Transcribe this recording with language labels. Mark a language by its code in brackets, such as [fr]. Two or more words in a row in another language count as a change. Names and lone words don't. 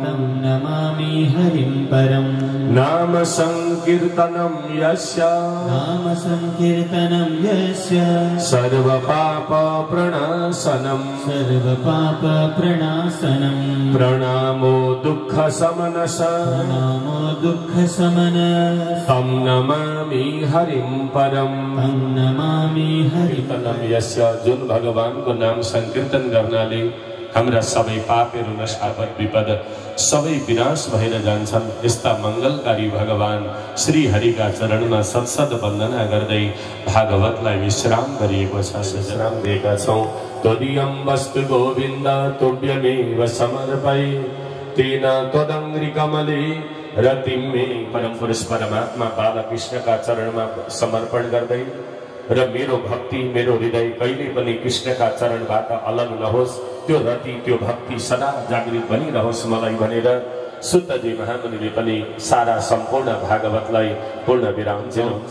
[sa] नाम संकीर्तनम यस्य सर्व पाप प्रणाशनम प्रणामो दुःख शमनस तं नमामि हरिं परम। कीर्तनम यस्य, [ne] जुन भगवानको नाम संकीर्तन गर्नाले हाम्रा सबै पापहरू नष्ट आपद विपद सबै विनाश भएर जान्छन्, यस्ता मंगलकारी भगवान श्री हरिका चरणमा सत्सत वन्दना गर्दै भागवतलाई विश्राम गरिएको छ, विश्राम दिएका छौं। [sa] त्वदीयं वस्तु गोविन्द तुभ्यमेव समर्पये तेन त्वदङ्घ्रि कमले रतिं मे। [ne] परम पुरुष परमात्मा बालकृष्णका चरणमा समर्पण गर्दै र मेरो भक्ति मेरो हृदय कहिले पनि कृष्णका चरणबाट अलग नहोस्, त्यो रति त्यो भक्ति सदा जागृत बनिरहोस् मलाई भनेर सुतजी महामुनिले पनि सारा सम्पूर्ण भागवतलाई पूर्ण विराम दिनुहुन्छ।